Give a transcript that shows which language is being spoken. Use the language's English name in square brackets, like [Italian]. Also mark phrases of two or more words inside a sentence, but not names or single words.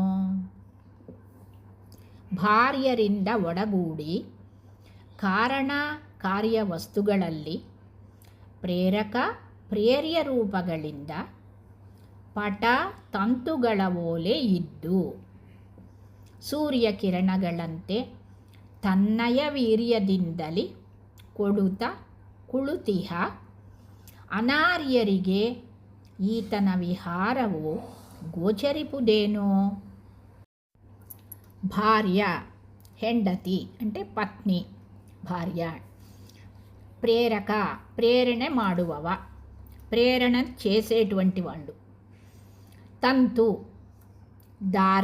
[Kannada] ಭಾರ್ಯರಿಂದ ಒಡಗೂಡಿ ಕಾರಣ ಕಾರ್ಯವಸ್ತುಗಳಲ್ಲಿ ಪ್ರೇರಕ ಪ್ರೇರ್ಯ ರೂಪಗಳಿಂದ ಪಟ ತಂತುಗಳ ಓಲೆ ಇದ್ದು ಸೂರ್ಯಕಿರಣಗಳಂತೆ ತನ್ನಯ ವೀರ್ಯದಿಂದಲಿ ಕೊಡುತ್ತ ಕುಳುತಿಹ ಅನಾರ್ಯರಿಗೆ ಈತನ ವಿಹಾರವು ಗೋಚರಿಪುದೇನೋ. [Telugu] భార్య ಹೆಂಡತಿ అంటే పత్ని, భార్య. ప్రేరక ప్రేరణ ಮಾಡುವవ, ప్రేరణ చేసేటువంటి వాళ్ళు. తంతు దార.